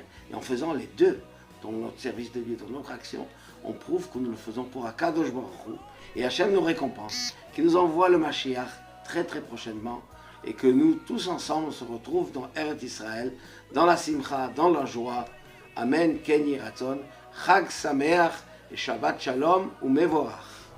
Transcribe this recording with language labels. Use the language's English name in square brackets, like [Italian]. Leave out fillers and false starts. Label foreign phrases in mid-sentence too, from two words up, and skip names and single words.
[French] Et en faisant les deux, dans notre service de Dieu, dans notre action, on prouve que nous le faisons pour [Hebrew] הקדוש ברוך הוא. [French] Et Hachem nous récompense, qui nous envoie le Mashiach très très prochainement, et que nous tous ensemble on se retrouve dans Eretz Israël, dans la simcha, dans la joie. [Hebrew] אמן, כן ירצון, חג שמח et שבת שלום ou Mevorach.